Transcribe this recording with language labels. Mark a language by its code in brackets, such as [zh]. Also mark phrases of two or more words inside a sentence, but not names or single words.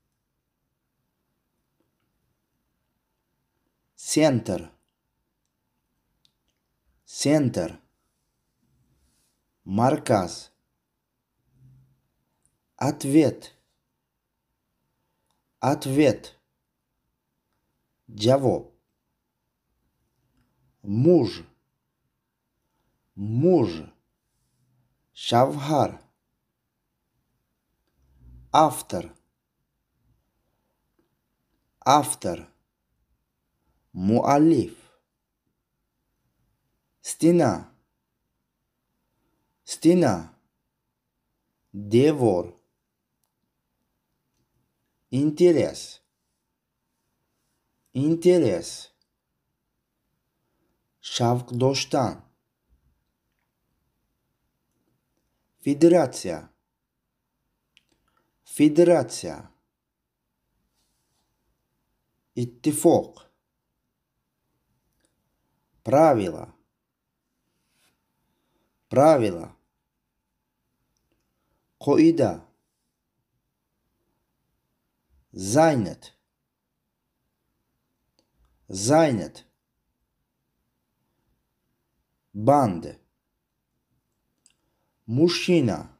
[ru] центр, центр, марказ, ответ, ответ, джавоб, муж, муж, шавхар, автор, автор, [tg] муаллиф, [ru] стена, стена, девор, интерес, [tg] интерес, шавк доштан, [ru] федерация, федерация, иттифоқ, правило, правило, қоида, занят, занят, банд, мужчина,